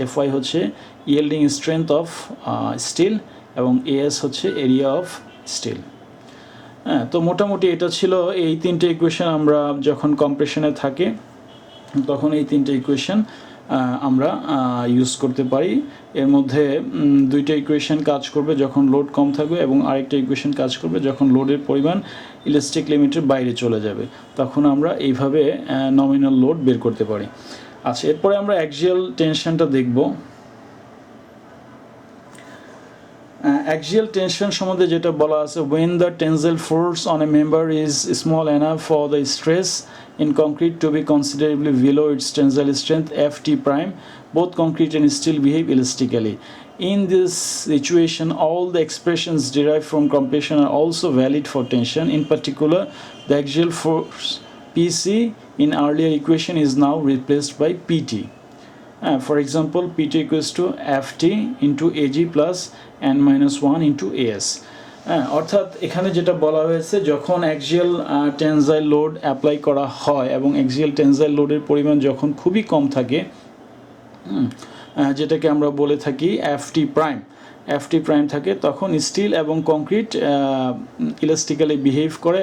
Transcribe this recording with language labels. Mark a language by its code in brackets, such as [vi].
[en] Fy হচ্ছে yielding strength of steel এবং AS হচ্ছে area of steel। [bn] তো মোটামুটি এটা ছিল এই তিনটে ইকুয়েশন। আমরা যখন কম্প্রেশনে থাকে তখন এই তিনটে ইকুয়েশন আমরা ইউজ করতে পারি। এর মধ্যে দুইটা ইকুয়েশন কাজ করবে যখন লোড কম থাকবে এবং আরেকটা ইকুয়েশন কাজ করবে যখন লোডের পরিমাণ ইলাস্টিক লিমিটের বাইরে চলে যাবে, তখন আমরা এইভাবে নমিনাল লোড বের করতে পারি। আচ্ছা, এরপরে আমরা অ্যাক্সিয়াল টেনশনটা দেখব। অ্যাক্সিয়াল টেনশন সম্বন্ধে যেটা বলা আছে, [en] when the tensile force on a member is small enough for the stress in concrete to be considerably below its tensile strength Ft prime, both concrete and steel behave elastically. In this situation, all the expressions derived from compression are also valid for tension. In particular, the axial force Pc in earlier equation is now replaced by Pt. For example, Pt equals to Ft into Ag plus n minus 1 into As. [bn] অর্থাৎ এখানে যেটা বলা হয়েছে, যখন axial টেনজাইল load apply করা হয় এবং axial টেনজাইল লোডের পরিমাণ যখন খুবই কম থাকে, যেটাকে আমরা বলে থাকি Ft প্রাইম থাকে, তখন স্টিল এবং কংক্রিট ইলাস্টিক্যালি বিহেভ করে।